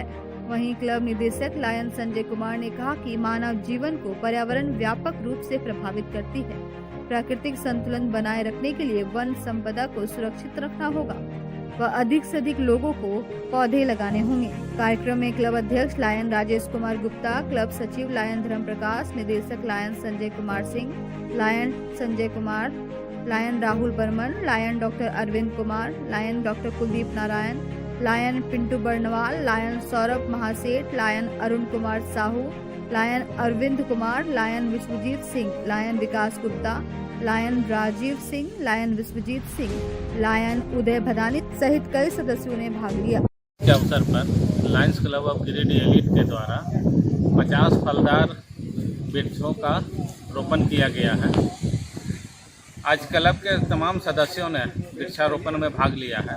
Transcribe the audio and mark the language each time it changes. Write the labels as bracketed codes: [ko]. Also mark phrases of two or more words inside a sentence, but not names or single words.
[hi] वहीं क्लब निदेशक लायन संजय कुमार ने कहा कि मानव जीवन को पर्यावरण व्यापक रूप से प्रभावित करती है। प्राकृतिक संतुलन बनाए रखने के लिए वन संपदा को सुरक्षित रखना होगा व अधिक से अधिक लोगों को पौधे लगाने होंगे। कार्यक्रम में क्लब अध्यक्ष लायन राजेश कुमार गुप्ता, क्लब सचिव लायन धर्मप्रकाश, निदेशक लायन संजय कुमार सिंह, लायन संजय कुमार, लायन राहुल बर्मन, लायन डॉक्टर अरविंद कुमार, लायन डॉक्टर कुलदीप नारायण, लायन पिंटू बर्णवाल, लायन सौरभ महासेठ, लायन अरुण कुमार साहू, लायन अरविंद कुमार, लायन विश्वजीत सिंह, लायन विकास गुप्ता, लायन राजीव सिंह, लायन विश्वजीत सिंह, लायन उदय भदानी सहित कई सदस्यों ने भाग लिया। के अवसर पर लायंस क्लब ऑफ गिरिडीह एलिट के द्वारा 50 फलदार वृक्षों का रोपण किया गया है। आज क्लब के तमाम सदस्यों ने वृक्षारोपण में भाग लिया है।